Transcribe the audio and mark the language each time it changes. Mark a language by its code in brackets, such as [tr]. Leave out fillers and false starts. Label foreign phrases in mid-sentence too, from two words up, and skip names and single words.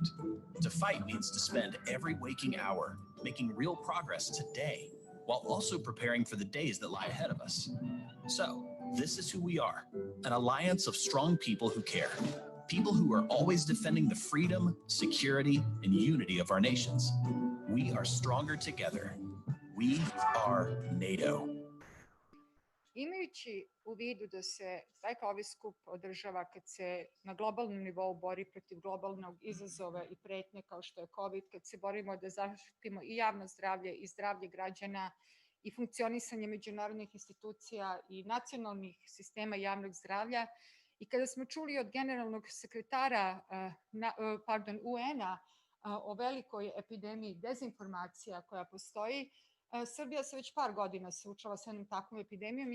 [en] To fight means to spend every waking hour making real progress today, while also preparing for the days that lie ahead of us. So, this is who we are, an alliance of strong people who care. People who are always defending the freedom, security, and unity of our nations. We are stronger together. We are NATO. [sr] Imajući u vidu da se taj ovi skup održava kad se na globalnom nivou bori protiv globalnog izazova i pretnje kao što je COVID, kad se borimo da zaštitimo i javno zdravlje i zdravlje građana i funkcionisanje međunarodnih institucija i nacionalnih sistema javnog zdravlja, i kada smo čuli od generalnog sekretara UN-a o velikoj epidemiji dezinformacija koja postoji, Srbija se već par godina suočava sa jednom takvom epidemijom.